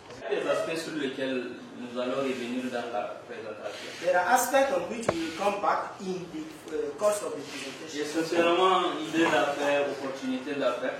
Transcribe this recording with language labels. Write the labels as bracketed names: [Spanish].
[French] Des aspects sur lesquels nous allons revenir dans la présentation. [English] There are aspects on which we will come back in the course of the presentation. [French] Essentiellement, idées d'affaires, opportunités d'affaires.